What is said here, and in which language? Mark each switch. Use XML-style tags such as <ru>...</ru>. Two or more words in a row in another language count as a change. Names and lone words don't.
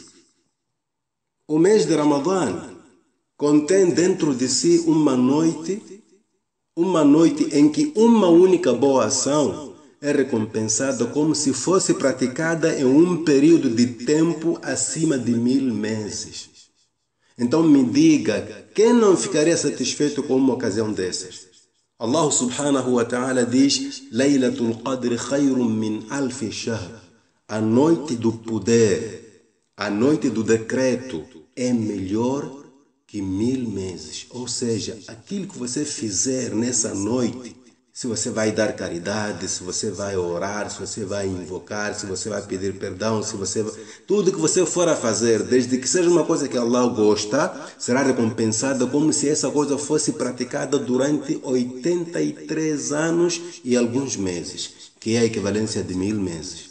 <pt>O mês de Ramadã contém dentro de si uma noite em que uma única boa ação é recompensada como se fosse praticada em um período de tempo acima de 1000 meses. Então me diga, quem não ficaria satisfeito com uma ocasião dessas?</pt> <ar>الله سبحانه وتعالى diz: ليلة القدر خير من ألف شهر.</ar> <pt>A noite do poder, a noite do decreto é melhor que 1000 meses. Ou seja, aquilo que você fizer nessa noite, se você vai dar caridade, se você vai orar, se você vai invocar, se você vai pedir perdão, tudo que você for a fazer, desde que seja uma coisa que Allah gosta, será recompensada como se essa coisa fosse praticada durante 83 anos e alguns meses, que é a equivalência de 1000 meses.</pt>